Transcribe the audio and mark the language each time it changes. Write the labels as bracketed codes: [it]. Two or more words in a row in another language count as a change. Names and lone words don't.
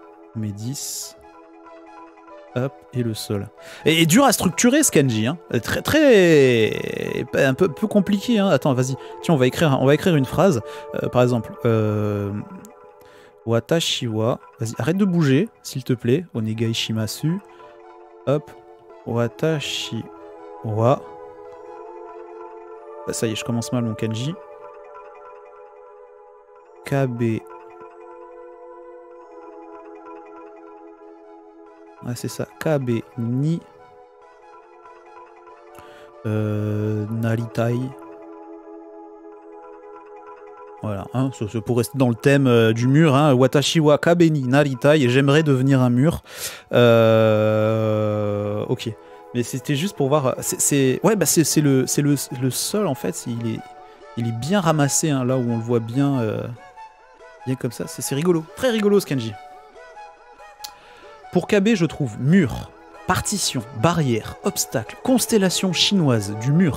[fr] On met 10. Hop. Et le sol. Et dur à structurer ce kanji, hein. Très... un peu compliqué, hein. Attends, vas-y. Tiens, on va écrire une phrase. Par exemple... [ja] Watashi wa. [fr] Vas-y, arrête de bouger, s'il te plaît. [ja] Onegai shimasu. Hop. Watashi wa. [fr] Ça y est, je commence mal mon kanji. Kabe. Ah, c'est ça. [ja] Kabe ni. Naritai. [fr] Voilà, hein, pour rester dans le thème du mur, hein, [ja] Watashi wa kabe ni naritai, [fr] et j'aimerais devenir un mur. Ok, mais c'était juste pour voir. Ouais, bah c'est le sol en fait. Il est bien ramassé, hein, là où on le voit bien, bien comme ça. C'est rigolo, très rigolo ce kanji. Pour Kabe, je trouve mur, partition, barrière, obstacle, constellation chinoise du mur.